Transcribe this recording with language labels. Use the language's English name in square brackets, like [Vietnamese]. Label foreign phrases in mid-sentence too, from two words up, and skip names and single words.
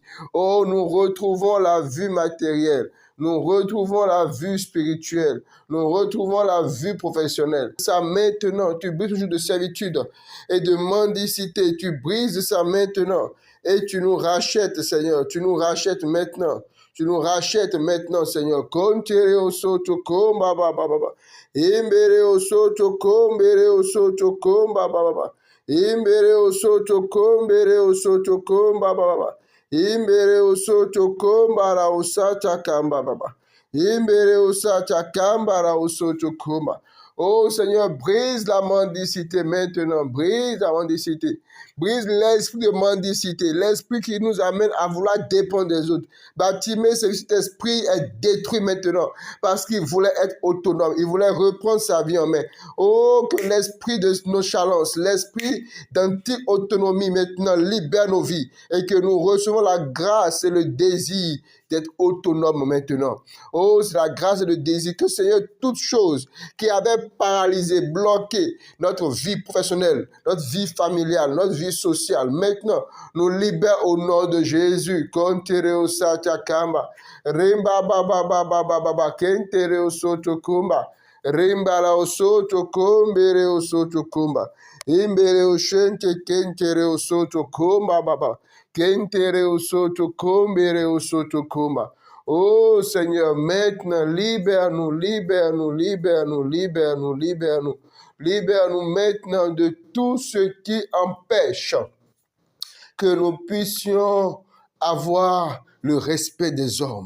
[French] Oh, nous retrouvons la vue matérielle. Nous retrouvons la vue spirituelle. Nous retrouvons la vue professionnelle. Ça maintenant, tu brises toujours de servitude et de mendicité. Tu brises ça maintenant et tu nous rachètes, Seigneur. Tu nous rachètes maintenant. Tu nous rachètes maintenant, Seigneur. Kontere osoto komba ba ba ba ba. Imbere osoto kombere osoto komba ba ba ba. Imbere osoto kombere osoto komba ba ba ba. Imbere osoto kombara osata kamba baba. Imbere osata kambara osoto komba. Oh Seigneur, brise la mendicité maintenant, brise la mendicité, brise l'esprit de mendicité, l'esprit qui nous amène à vouloir dépendre des autres. Bartimée, cet esprit est détruit maintenant parce qu'il voulait être autonome, il voulait reprendre sa vie en main. Oh, que l'esprit de nonchalance, l'esprit d'anti-autonomie maintenant libère nos vies et que nous recevons la grâce et le désir d'être autonome maintenant. Oh, c'est la grâce et le désir que Seigneur, toutes choses qui avaient paralysé, bloqué notre vie professionnelle, notre vie familiale, notre vie sociale, maintenant, nous libère au nom de Jésus. Kontereo satakamba, rimba baba baba baba, kentereo sotokumba, rimba la osotokumbere osotokumba, imbere oshente kentereo sotokumba baba. Oh Seigneur, maintenant, libère-nous, libère-nous, libère-nous, libère-nous, libère-nous. Libère-nous maintenant de tout ce qui empêche que nous puissions avoir le respect des hommes.